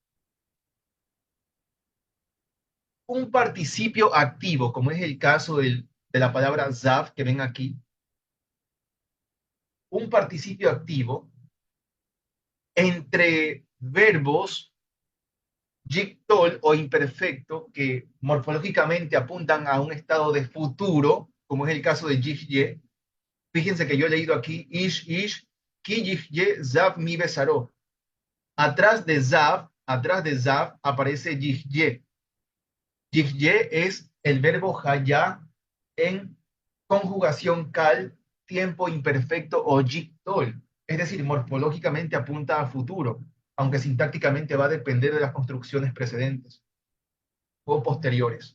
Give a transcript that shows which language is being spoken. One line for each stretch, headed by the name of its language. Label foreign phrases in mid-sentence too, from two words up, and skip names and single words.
Spanish: Un participio activo, como es el caso de la palabra Zav que ven aquí, un participio activo entre verbos yictol o imperfecto que morfológicamente apuntan a un estado de futuro, como es el caso de yihye. Fíjense que yo he leído aquí
Hebrew: איש כי יהיה זב מבשרו.
Spanish: Atrás de zav aparece yihye. Yihye es el verbo hayá en conjugación cal, tiempo imperfecto o yictol. Es decir, morfológicamente apunta a futuro, aunque sintácticamente va a depender de las construcciones precedentes o posteriores.